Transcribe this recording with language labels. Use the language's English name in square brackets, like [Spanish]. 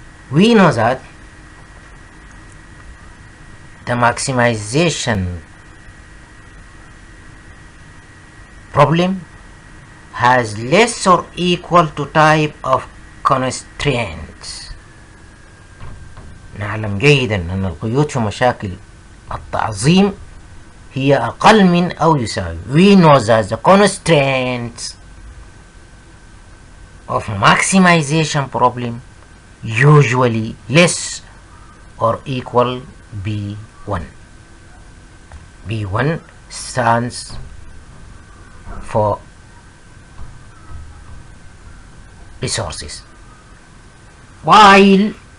[English] We know that the maximization problem has less or equal to type of constraints. [Arabic] نعلم جيدا أن القيود في مشاكل التعظيم هي أقل من أو يساوي. [English] We know that the constraints of maximization problem usually less or equal B1. B1 stands for resources, while